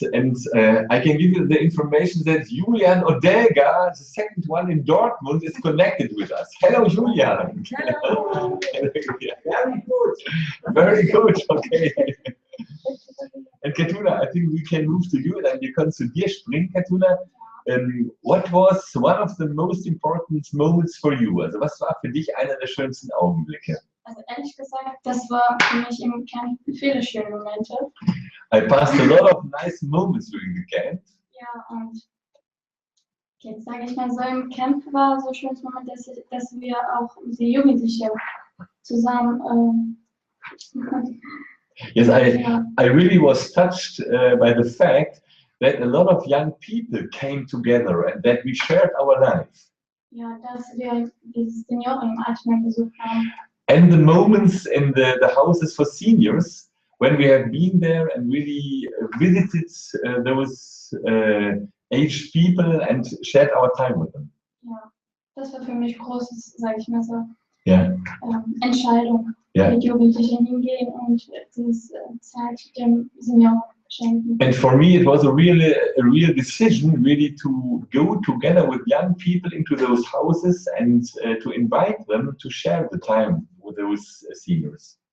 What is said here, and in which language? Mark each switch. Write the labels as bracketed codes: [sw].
[en] And I can give you the information that Julian Odega, the second one in Dortmund, is connected with us. Hello, Julian. Hello. Very good. Very good. Okay. And Katuna, I think we can move to you. [de] Dann wir können zu dir springen, Katuna. [en] What was one of the most important moments for you? [de] Also was war für dich einer der schönsten Augenblicke? Also ehrlich gesagt, das war für mich im Camp viele schöne Momente. [en] I passed a lot of nice moments during the camp. [de] Ja, und jetzt sage ich mal so, im Camp war so ein schönes Moment, dass wir auch die Jugendlichen zusammen [en] Yes, I really was touched by the fact that a lot of young people came together and that we shared our life. [de] Ja, dass wir die Senioren im Altenheim besucht haben. [en] And the moments in the houses for seniors, when we have been there and really visited those aged people and shared our time with them. [de] Ja, das war für mich großes, sage ich mal so, Entscheidung, [en] Yeah. [de] mit Jugendlichen hingehen und diese Zeit dem Senioren schenken. [en] And for me, it was a real decision, really, to go together with young people into those houses and to invite them to share the time with those seniors.